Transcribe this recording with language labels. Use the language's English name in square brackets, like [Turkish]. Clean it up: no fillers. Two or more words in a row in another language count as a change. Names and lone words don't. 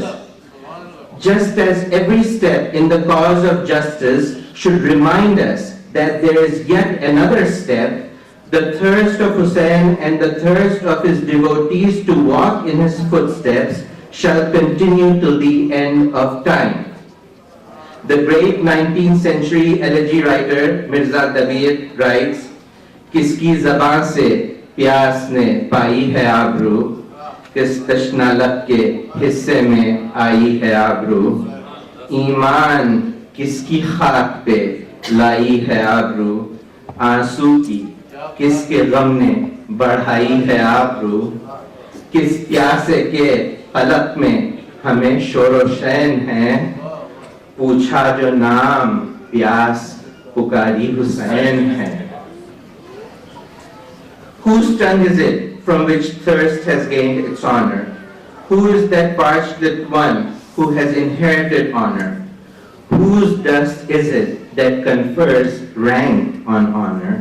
[English] Just as every step in the cause of justice should remind us that there is yet another step, the thirst of Hussain and the thirst of his devotees to walk in his footsteps shall continue till the end of time. The great 19th century elegy writer Mirza Dabir writes, [Urdu] "کس کی زباں سے پیاس نے پائی ہے آبرو، کس تشنہ لب کے حصے میں آئی ہے آبرو, ایماں کس کی خاک پہ لائی ہے آبرو, آنسو کی کس کے غم نے بڑھائی ہے آبرو، کس پیاسے کے فلک میں ہمیں شور و شین ہے، پوچھا جو نام پیاس پکاری حسین ہے." [English] Whose tongue is it from which thirst has gained its honor? Who is that parched one who has inherited honor? Whose dust is it that confers rank on honor?